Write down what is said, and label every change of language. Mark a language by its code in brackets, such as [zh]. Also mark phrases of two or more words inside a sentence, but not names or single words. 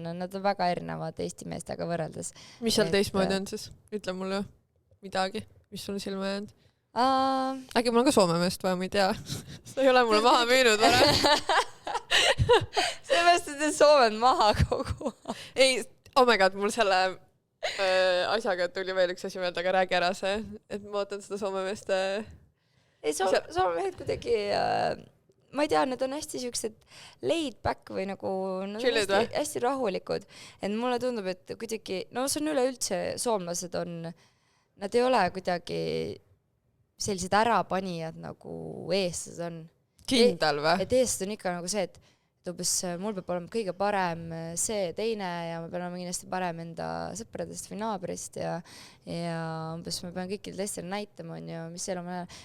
[et] Nad on väga erinevad Eesti meestega võrreldes. Mis seal teistmoodi on siis? Ütle mulle midagi, mis sul silma jäänud? Äkki mul on ka soome meest vaja, ma ei tea. Sa ei ole mulle maha müünud vara. Seepärast, et Soome on maha kogu. Ei, [en] oh my god, [et] mul selle asjaga tuli veel üks asi meelde, aga räägi ära see, et ma ootan seda soome meest. Ei, soome mehed kuidagi ma ei tea, nad on hästi siuksed [en] laid back [et] või nagu nad on hästi rahulikud, et mulle tundub, et kuidagi, no see on üleüldse, soomlased on, nad ei ole kuidagi sellised ärapanijad nagu eestlased on. Kindel või? Et eestlased on ikka nagu see, et umbes mul peab olema kõige parem see teine ja ma pean olema kindlasti parem enda sõpradest või naabrist ja umbes ma pean kõikidel teistele näitama, on ju, mis elu ma olen.